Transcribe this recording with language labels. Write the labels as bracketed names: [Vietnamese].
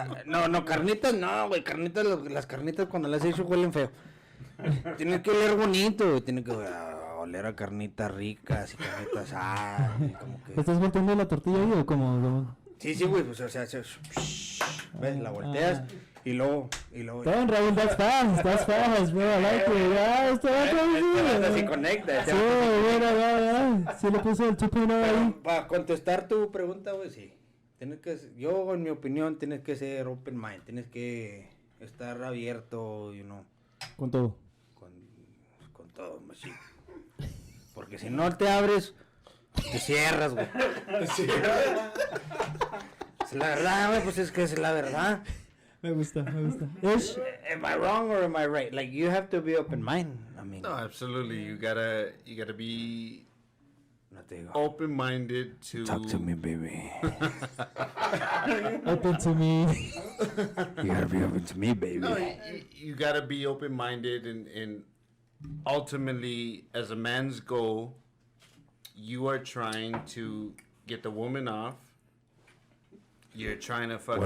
[Spanish] No, carnitas no, güey, carnitas, las carnitas cuando las he hecho huelen feo. Tiene que oler bonito, güey, tiene que oler a carnitas ricas y carnitas como que... ¿Estás volteando la tortilla ahí o cómo? Sí, güey, pues o sea, ves, la volteas y luego... [English] Damn, Raúl, that's fast, bro, I like it, [Spanish] esto va a se conecta. Sí, bueno, sí le puse el 2.0 ahí. Para contestar tu pregunta, güey, sí. Yo, en mi opinión, tienes que ser open mind, tienes que estar abierto, Con todo. Con todo, machín. Porque si no te abres, te cierras, güey. Es la verdad, güey, pues es que es la verdad. Me gusta. [English] Am I wrong or am I right? Like, you have to be open mind. I mean, No, absolutely. You gotta be [Spanish] no te digo. [English] open-minded to. Talk to me, baby. Open to me. You gotta be open to me, baby. No, you gotta be open-minded, and ultimately, as a man's goal, you are trying to get the woman off. You're trying to fucking.